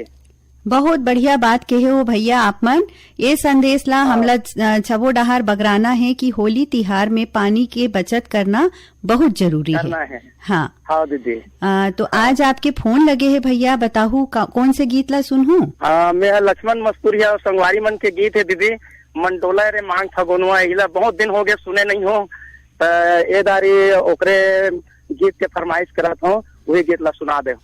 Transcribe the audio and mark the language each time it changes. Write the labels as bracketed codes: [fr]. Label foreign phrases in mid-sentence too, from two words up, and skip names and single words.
[hne] बहुत बढ़िया बात कहे हो भैया आप मन। ये संदेश ला हमला छबो डहार बगराना है कि होली तिहार में पानी के बचत करना बहुत जरूरी है। हाँ हाँ दीदी। तो आज आपके फोन लगे है भैया, बताहू कौन से गीत ला सुनहूं? मैं लक्ष्मण मस्तूरिया और संगवारी मन के गीत है दीदी। मंडोला रे मांग फगुनवा, इला बहुत दिन हो गए सुने नहीं हो, ए दारी ओकरे गीत के फरमाइश करत हूँ, वही गीत ला सुना दे।